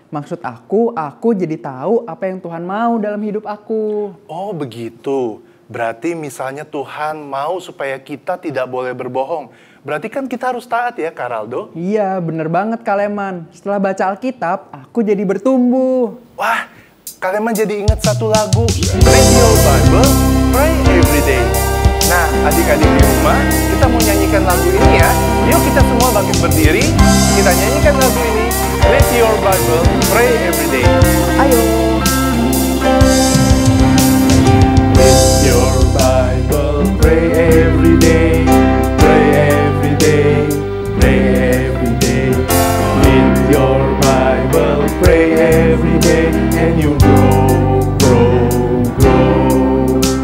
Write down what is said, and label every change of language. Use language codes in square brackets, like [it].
[id] Maksud aku jadi tahu apa yang Tuhan mau dalam hidup aku. Oh begitu. Berarti misalnya Tuhan mau supaya kita tidak boleh berbohong. Berarti kan kita harus taat ya Karaldo? Iya, bener banget Kaleman. Setelah baca Alkitab, aku jadi bertumbuh. Wah, Kaleman jadi ingat satu lagu. [en] Read your Bible, pray every day. [id] Nah, adik-adik di rumah, kita mau nyanyikan lagu ini ya. Yuk kita semua bangkit berdiri. Kita nyanyikan lagu ini. [en] Read your Bible, pray every day. [id] Ayo. [en] Read your Bible, pray every day. Pray every day, pray every day. Read your Bible, pray every day, and you grow, grow, grow.